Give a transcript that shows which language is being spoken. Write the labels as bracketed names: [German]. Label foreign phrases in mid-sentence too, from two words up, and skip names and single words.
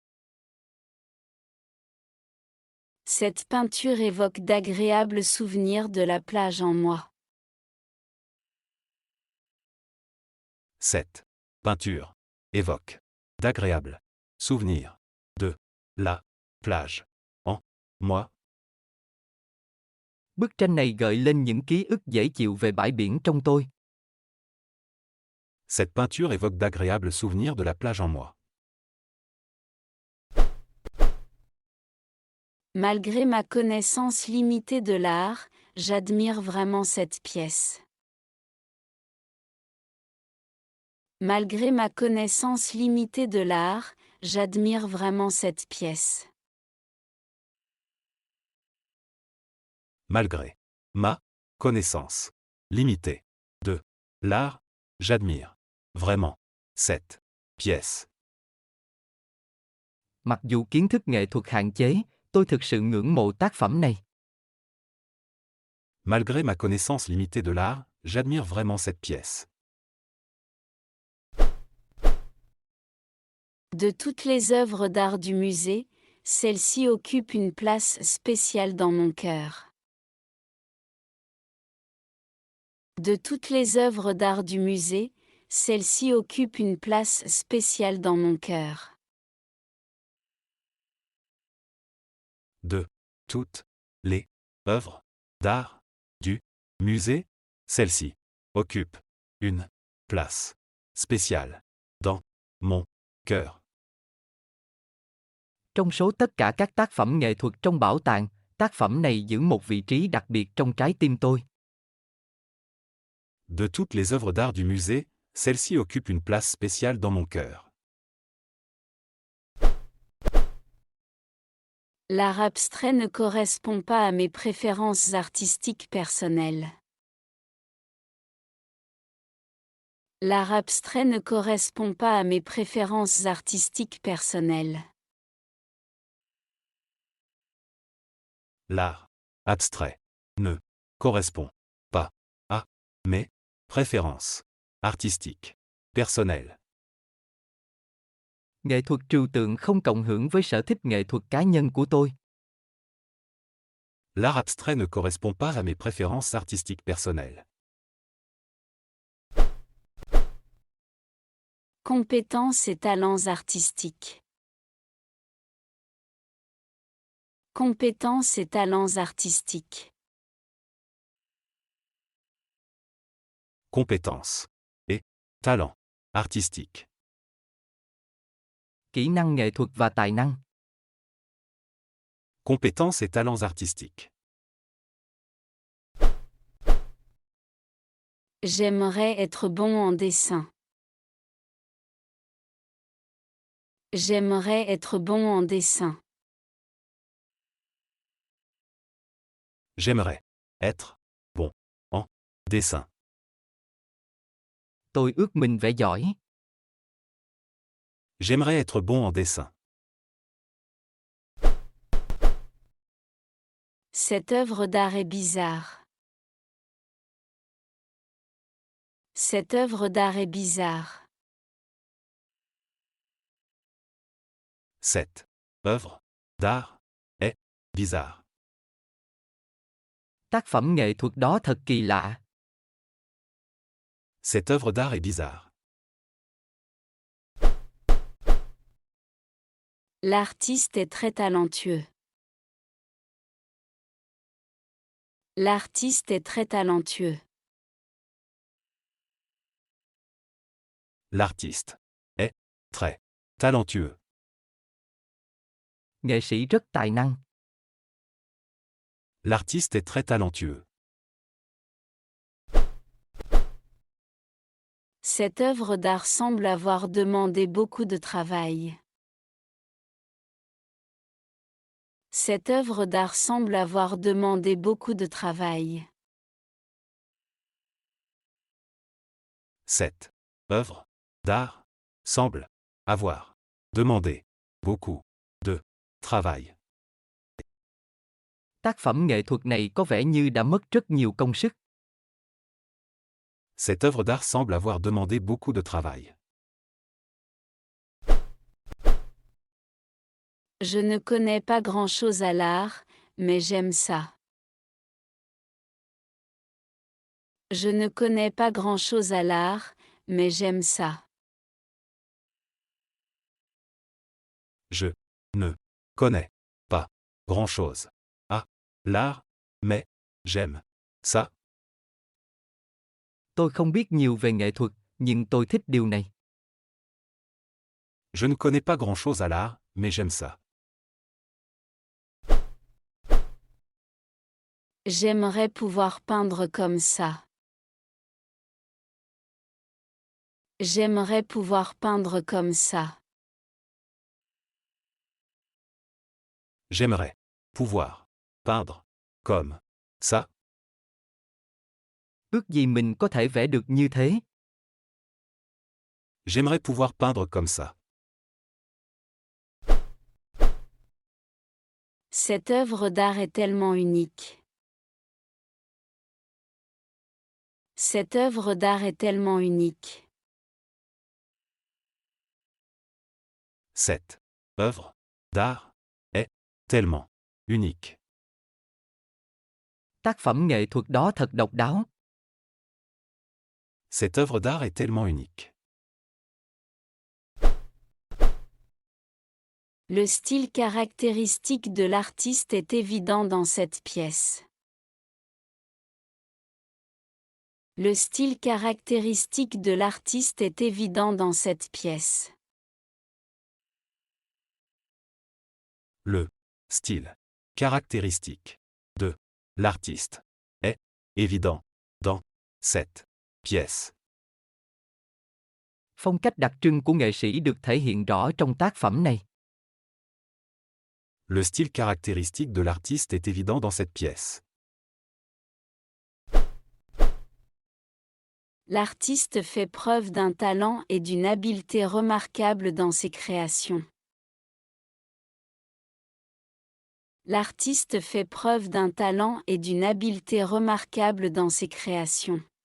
[French] Cette peinture évoque d'agréables souvenirs de la plage en moi. Cette peinture évoque d'agréables souvenirs de la plage en moi. [Vietnamese] Bức tranh này gợi lên những ký ức dễ chịu về bãi biển trong tôi. [French] Cette peinture évoque d'agréables souvenirs de la plage en moi. Malgré ma connaissance limitée de l'art, j'admire vraiment cette pièce. Malgré ma connaissance limitée de l'art, j'admire vraiment cette pièce. Malgré ma connaissance limitée de l'art, j'admire vraiment cette pièce. [Vietnamese] Mặc dù kiến thức nghệ thuật hạn chế, tôi thực sự ngưỡng mộ tác phẩm này. [French] Malgré ma connaissance limitée de l'art, j'admire vraiment cette pièce. De toutes les œuvres d'art du musée, celle-ci occupe une place spéciale dans mon cœur. De toutes les œuvres d'art du musée, celle-ci occupe une place spéciale dans mon cœur. De toutes les œuvres d'art du musée, celle-ci occupe une place spéciale dans mon cœur. [Vietnamese] Trong số tất cả các tác phẩm nghệ thuật trong bảo tàng, tác phẩm này giữ một vị trí đặc biệt trong trái tim tôi. [French] De toutes les œuvres d'art du musée, celle-ci occupe une place spéciale dans mon cœur. L'art abstrait ne correspond pas à mes préférences artistiques personnelles. L'art abstrait ne correspond pas à mes préférences artistiques personnelles. L'art abstrait ne correspond pas à mes préférences artistiques personnelles. [Vietnamese] Nghệ thuật trừu tượng không cộng hưởng với sở thích nghệ thuật cá nhân của tôi. [French] L'art abstrait ne correspond pas à mes préférences artistiques personnelles. Compétences et talents artistiques. Compétences et talents artistiques. Compétences et talents artistiques. [Vietnamese] Kỹ năng nghệ thuật và tài năng. [French] Compétences et talents artistiques. J'aimerais être bon en dessin. J'aimerais être bon en dessin. J'aimerais être bon en dessin. [Vietnamese] Tôi ước mình vẽ giỏi. [French] J'aimerais être bon en dessin. Cette œuvre d'art est bizarre. Cette œuvre d'art est bizarre. Cette œuvre d'art est bizarre. [Vietnamese] Tác phẩm nghệ thuật đó thật kỳ lạ. [French] Cette œuvre d'art est bizarre. L'artiste est très talentueux. L'artiste est très talentueux. L'artiste est très talentueux. [Vietnamese] Nghệ sĩ rất tài năng. [French] L'artiste est très talentueux. Cette œuvre d'art semble avoir demandé beaucoup de travail. Cette œuvre d'art semble avoir demandé beaucoup de travail. Cette œuvre d'art semble avoir demandé beaucoup de travail. [Vietnamese] Tác phẩm nghệ thuật này có vẻ như đã mất rất nhiều công sức. [French] Cette œuvre d'art semble avoir demandé beaucoup de travail. Je ne connais pas grand-chose à l'art, mais j'aime ça. Je ne connais pas grand-chose à l'art, mais j'aime ça. Je ne connais pas grand-chose à l'art, mais j'aime ça. [Vietnamese] Tôi không biết nhiều về nghệ thuật, nhưng tôi thích điều này. [French] Je ne connais pas grand-chose à l'art, mais j'aime ça. J'aimerais pouvoir peindre comme ça. J'aimerais pouvoir peindre comme ça. J'aimerais pouvoir peindre comme ça. [Vietnamese] Ước gì mình có thể vẽ được như thế. [French] J'aimerais pouvoir peindre comme ça. Cette œuvre d'art est tellement unique. Cette œuvre d'art est tellement unique. Cette œuvre d'art est tellement unique. [Vietnamese] Tác phẩm nghệ thuật đó thật độc đáo. [French] Cette œuvre d'art est tellement unique. Le style caractéristique de l'artiste est évident dans cette pièce. Le style caractéristique de l'artiste est évident dans cette pièce. Le style caractéristique de l'artiste est évident dans cette pièce. [Vietnamese] Phong cách đặc trưng của nghệ sĩ được thể hiện rõ trong tác phẩm này. [French] Le style caractéristique de l'artiste est évident dans cette pièce. L'artiste fait preuve d'un talent et d'une habileté remarquables dans ses créations. L'artiste fait preuve d'un talent et d'une habileté remarquables dans ses créations.